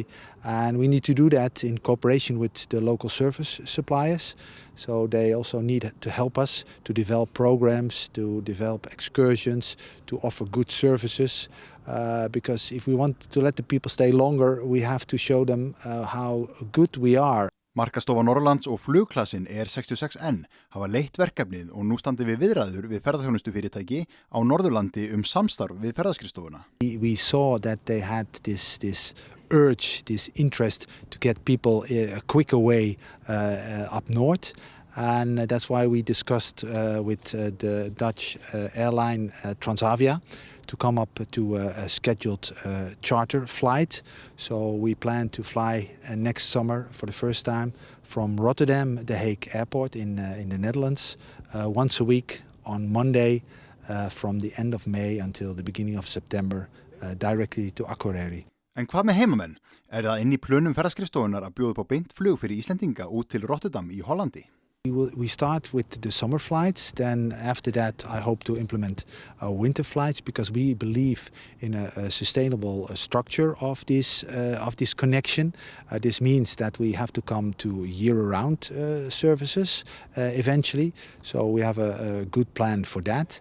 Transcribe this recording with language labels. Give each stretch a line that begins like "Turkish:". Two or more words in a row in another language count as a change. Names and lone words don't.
English: And we need to do that in cooperation with the local service suppliers. So they also need to help us to develop programs, to develop excursions, to offer good services. Because if we want to let the people stay longer, we have to show them how good we are.
Icelandic: Markastofa Norrlands og flugklassin ER66N hafa leitt verkefnið og nú standi við viðræður við ferðaþjónustufyrirtæki á Norðurlandi samstarf við ferðaskrifstofuna.
English: We saw that they had this urge, this interest to get people a quicker way up north. And that's why we discussed with the Dutch airline Transavia to come up to a scheduled charter flight. So we plan to fly next summer for the first time from Rotterdam, The Hague Airport in the Netherlands, once a week on Monday from the end of May until the beginning of September, directly to Akureyri.
Icelandic: En hvað með heimamenn? Það inn í plönum ferðaskrifstofunar að bjóða upp á beint flug fyrir Íslendinga út til Rotterdam í Hollandi?
English: We start with the summer flights, then after that I hope to implement winter flights, because we believe in a sustainable structure of this connection. This means that we have to come to year-round services eventually, so we have a good plan for that.